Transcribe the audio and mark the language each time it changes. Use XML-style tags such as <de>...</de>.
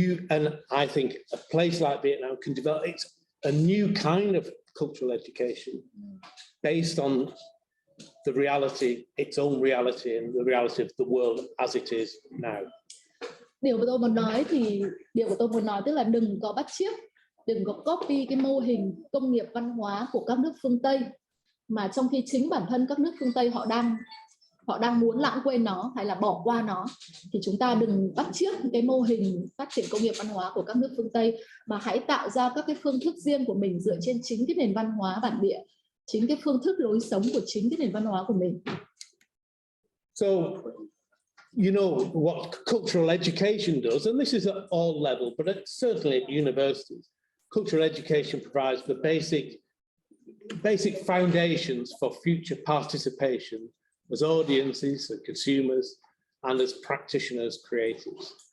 <en>And I think a place like Vietnam can develop a new kind of cultural education based on the reality, its own reality, and the reality of the world as it is now.</en> <vi>Điều mà tôi muốn nói thì tức là đừng có bắt chước, đừng có copy cái mô hình công nghiệp văn hóa của các nước phương Tây, mà trong khi chính bản thân các nước phương Tây họ đang muốn lãng quên nó hay là bỏ qua nó, thì chúng ta đừng bắt chước cái mô hình phát triển công nghiệp văn hóa của các nước phương Tây, mà hãy tạo ra các cái phương thức riêng của mình dựa trên chính cái nền văn hóa bản địa, chính cái phương thức lối sống của chính cái nền văn hóa của mình.</vi> <en>So, you know what cultural education does, and this is at all levels, but certainly at universities, cultural education provides the basic foundations for future participation as audiences, as consumers, and as practitioners, creatives.</en>